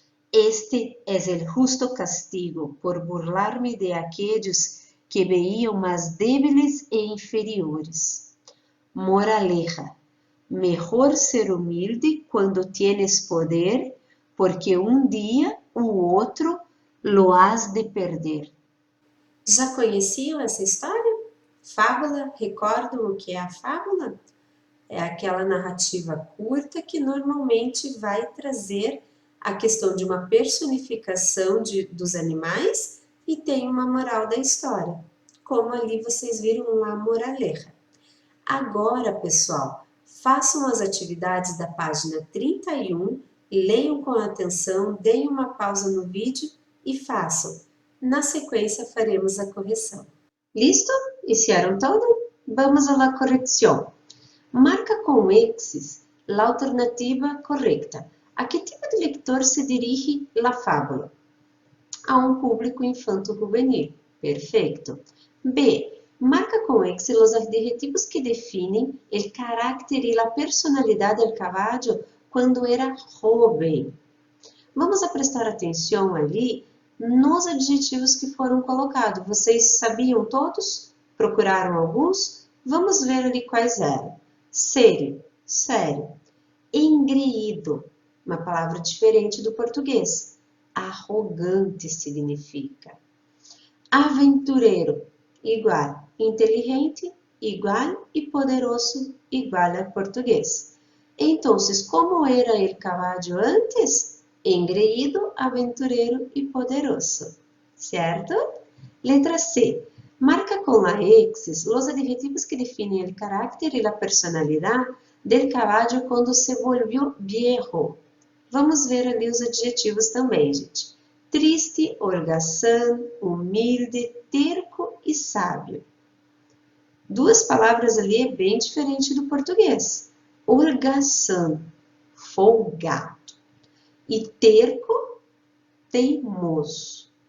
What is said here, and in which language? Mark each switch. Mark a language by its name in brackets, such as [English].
[Spanish] Este es el justo castigo por burlarme de aquellos que veían más débiles e inferiores. Moraleja. Mejor ser humilde cuando tienes poder, porque un día u outro lo has de perder. [Portuguese] Já conheciam essa história? Fábula, recordam o que é a fábula? É aquela narrativa curta que normalmente vai trazer a questão de uma personificação dos animais e tem uma moral da história, como ali vocês viram uma moraleja. Agora, pessoal, façam as atividades da página 31, leiam com atenção, deem uma pausa no vídeo e façam. Na sequência, faremos a correção. [Spanish] Listo? Hicieron todo? Vamos a la corrección. Marca com X la alternativa correcta. A que tipo de lector se dirige la fábula? A un público infanto-juvenil. Perfecto. B. Marca com X los adjetivos que definen el carácter y la personalidad del caballo cuando era joven. Vamos a prestar [Portuguese] atenção ali nos adjetivos que foram colocados. Vocês sabiam todos? Procuraram alguns? Vamos ver ali quais eram. Sério, sério. Engreído, uma palavra diferente do português. Arrogante significa. Aventureiro, igual. Inteligente, igual. E poderoso, igual a português. Então, como era o cavalo antes? Engreído, aventureiro e poderoso. Certo? Letra C. [Spanish] Marca con la X los adjetivos que definen el carácter y la personalidad del caballo quando se volvió viejo. [Portuguese] Vamos ver ali os adjetivos também, gente. Triste, holgazán, humilde, terco e sábio. Duas palavras ali é bem diferente do português. Holgazán, folgado. E terco, teimoso.